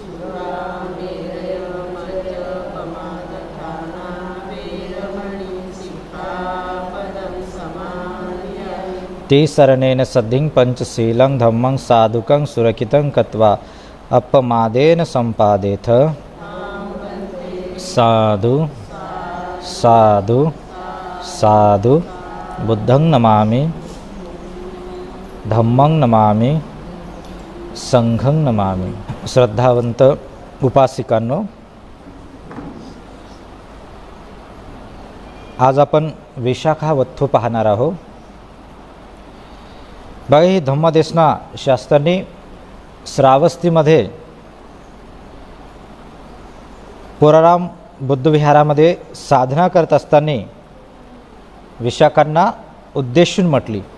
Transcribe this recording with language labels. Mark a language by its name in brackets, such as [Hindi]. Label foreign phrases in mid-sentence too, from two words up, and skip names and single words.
[Pali] शरणेन सद्धिं पंचशीलं धम्मं साधुकं सुरक्षितं कृत्वा अपमादेन संपादेथ। साधु साधु साधु। बुद्धं नमामि, धम्मं नमामि, संघं नमामि। [Marathi] श्रद्धावंत उपासिकांनो, आज आपण विशाखा वत्थू पाहणार आहोत. बघा, ही धम्मदेशना शास्त्रांनी श्रावस्तीमध्ये पुराराम बुद्धविहारामध्ये साधना करत असताना विशाखांना उद्देशून म्हटली.